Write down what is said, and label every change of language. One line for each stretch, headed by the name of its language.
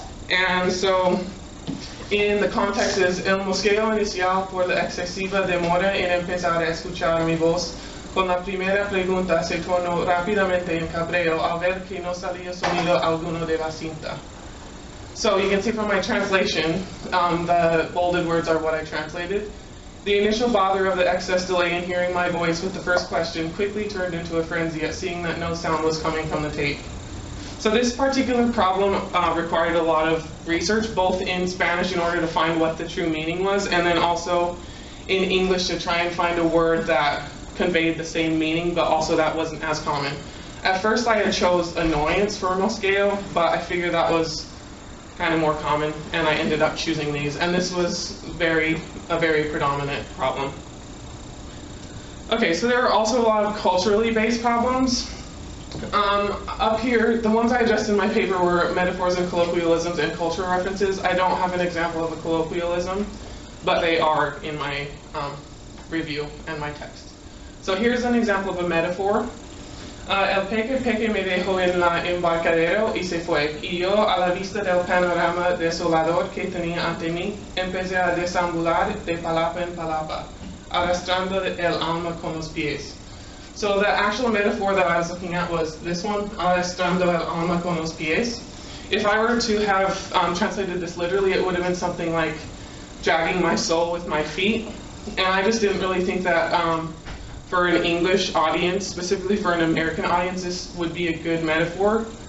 English: And so, in the context is
Spanish: el mosqueo inicial por la excesiva demora en empezar a escuchar mi voz. Con la primera pregunta se tornó rápidamente en cabreo al ver que no salía sonido alguno de la cinta.
English: So you can see from my translation, the bolded words are what I translated. The initial bother of the excess delay in hearing my voice with the first question quickly turned into a frenzy at seeing that no sound was coming from the tape. So this particular problem required a lot of research, both in Spanish in order to find what the true meaning was, and then also in English to try and find a word that conveyed the same meaning, but also that wasn't as common. At first I had chose annoyance for mosqueo, but I figured that was kind of more common, and I ended up choosing these. And this was a very predominant problem. Okay, so there are also a lot of culturally based problems. Up here, the ones I addressed in my paper were metaphors and colloquialisms and cultural references. I don't have an example of a colloquialism, but they are in my review and my text. So here's an example of a metaphor.
Spanish: El peque me dejó en la embarcadero y se fue, y yo a la vista del panorama desolador que tenía ante mí, empecé a deambular de palapa en palapa, arrastrando el alma con los pies.
English: So the actual metaphor that I was looking at was this one,
Spanish: arrastrando el alma con los pies.
English: If I were to have translated this literally, it would have been something like dragging my soul with my feet. And I just didn't really think that for an English audience, specifically for an American audience, this would be a good metaphor.